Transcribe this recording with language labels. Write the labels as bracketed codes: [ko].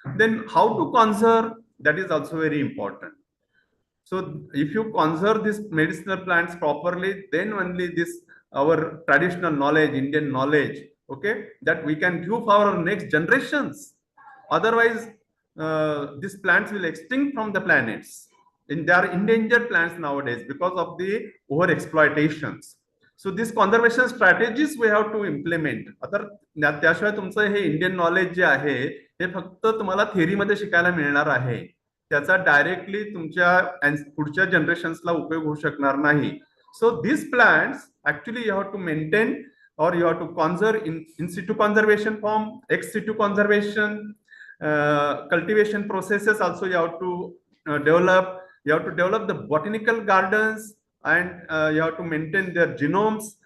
[en] Then how to conserve, that is also very important. So if you conserve these medicinal plants properly, then only this our traditional knowledge, Indian knowledge, okay, that we can give for our next generations. Otherwise, these plants will extinct from the planets. And they are endangered plants nowadays because of the over exploitations. So this conservation strategies we have to implement. [mr] आता त्याशिवाय तुमचं हे Indian knowledge जे आहे हे फक्त तुम्हाला थेअरीमध्ये शिकायला मिळणार आहे, त्याचा डायरेक्टली तुमच्या पुढच्या जनरेशन्सला उपयोग होऊ शकणार नाही. [en] So this plants actually you have to maintain or you have to conserve in situ conservation form, ex situ conservation, cultivation processes also you have to develop. You have to develop the botanical gardens, and you have to maintain their genomes.